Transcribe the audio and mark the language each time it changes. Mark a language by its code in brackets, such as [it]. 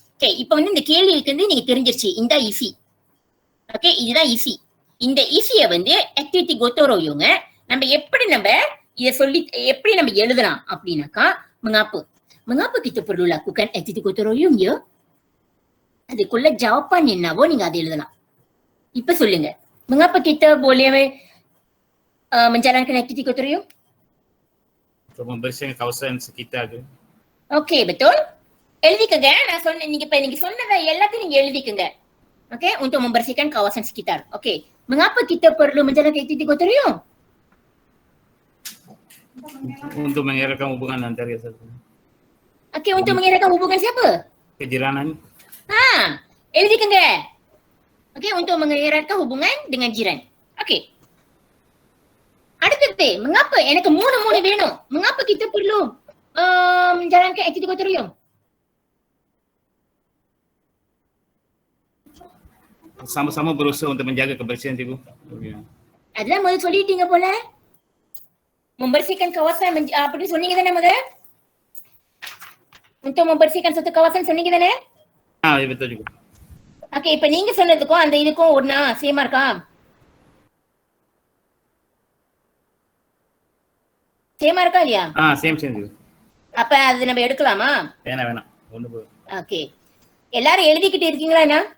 [ta] Okay, இப்ப இந்த கேள்விக்கு நீங்க தெரிஞ்சிருச்சு. இந்த ஈஸி. ஓகே, இதுதான் ஈஸி. இந்த ஈஸிய ஆக்டிவிட்டி கோத்தரோயுங்க நம்ம எப்படி இத சொல்லி எப்படி நம்ம எழுதலாம் அப்படின்னாக்கா [ms] mengapa kita perlu lakukan aktiviti gotong royong ya? [ta] அதுக்குள்ள ஜவாபான் என்னவோ நீங்க அதை எழுதலாம். இப்ப சொல்லுங்க, [ms] mengapa kita boleh menjalankan aktiviti gotong royong? Untuk membersihkan kawasan sekitar tu. [ta] Okay, betul. எழுதிக்கங்க. நான் சொன்ன நீங்க சொன்னதை எல்லாத்தையும் நீங்க எழுதிக்கங்க. [ms] ஓகே, untuk membersihkan kawasan sekitar. ஓகே, mengapa kita perlu menjalankan aktiviti gotong royong? Untuk mengeratkan hubungan antara satu. Okey, untuk mengeratkan hubungan siapa? Kejiranan. [ta] எழுதிக்கங்க. [ms] Okey, untuk mengeratkan hubungan dengan jiran. Okey. [ta] அடுத்தது, mengapa? எனக்கு 3 வேணும். [ms] Mengapa kita perlu menjalankan aktiviti gotong royong? Sama-sama berusaha untuk menjaga kebersihan cikgu. [ta] Adalah முதல்ல சொல்லிட்டீங்க போல. [ms] Membersihkan kawasan [ta] அப்படி சொன்னீங்க தானே முதல்ல? [ms] Untuk membersihkan satu kawasan [ta] சொன்னீங்க தானே? [ms] Betul juga. [ta] Okey, இப்ப நீங்க சொன்னதுக்கும் அந்த இதுக்கும் ஒண்ணா சேமா இருக்கா? சேமா இருக்கா இல்லையா? Same juga. அப்ப அது நம்ம எடுக்கலாமா? வேணாம். ஒண்ணு போதும். ஓகே. எல்லாரும் எழுதிக்கிட்டு இருக்கீங்களா என்ன?